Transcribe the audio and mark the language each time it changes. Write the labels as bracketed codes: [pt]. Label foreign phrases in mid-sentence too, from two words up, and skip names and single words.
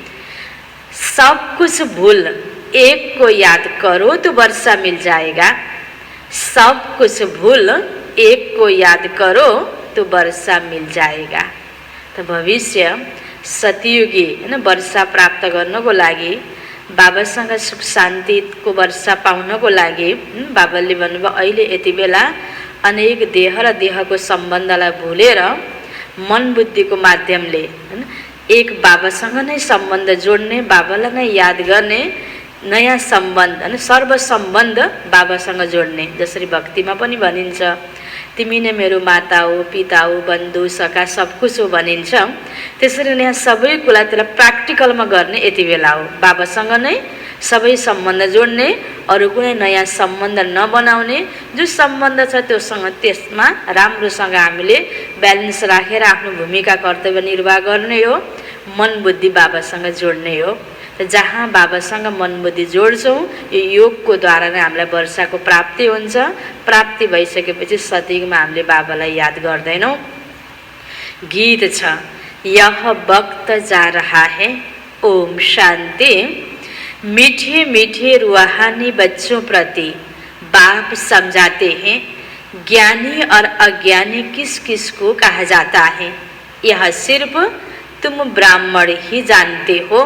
[hi] सब कुछ भूल एक को याद करो तो वर्षा मिल जाएगा। सब कुछ भूल एक को याद करो तो वर्षा मिल जाएगा। [ne] तो भविष्य सतयुगी वर्षा प्राप्त गर्नको लागि, बाबासँग सुख शान्तिको वर्षा पाउनको लागि बाबाले भन्नुभयो, अहिले यति बेला अनेक देह र देहको सम्बन्धलाई भुलेर मन बुद्धिको माध्यमले एक बाबासँग नै सम्बन्ध जोड्ने, बाबालाई नै याद गर्ने नयाँ सम्बन्ध सर्व सम्बन्ध बाबासँग जोड्ने। जसरी भक्तिमा पनि भनिन्छ, तिमी नै मेरो माता हो, पिता हो, बन्धु सखा [hi] सब कुछ [ne] हो भनिन्छ। त्यसरी नै सबै कुरा त्यसलाई प्र्याक्टिकलमा गर्ने यति बेला हो। बाबासँग नै सबै सम्बन्ध जोड्ने, अरू कुनै नयाँ सम्बन्ध नबनाउने। जो सम्बन्ध छ त्योसँग त्यसमा राम्रोसँग हामीले ब्यालेन्स राखेर आफ्नो भूमिका कर्तव्य निर्वाह गर्ने हो। मन बुद्धि बाबासँग जोड्ने हो। जहाँ बाबासँग मन बुद्धि जोड्छौँ, यो योगको द्वारा नै हामीलाई वर्षाको प्राप्ति हुन्छ। प्राप्ति भइसकेपछि सतयुगमा हामीले बाबालाई याद गर्दैनौँ। गीत छ, [hi] यह वक्त जा रहा है, ओम शान्ति। मीठे मीठे रूहानी बच्चों प्रति बाप समझाते हैं ज्ञानी और अज्ञानी किस किस को कहा जाता है, यह सिर्फ तुम ब्राह्मण ही जानते हो।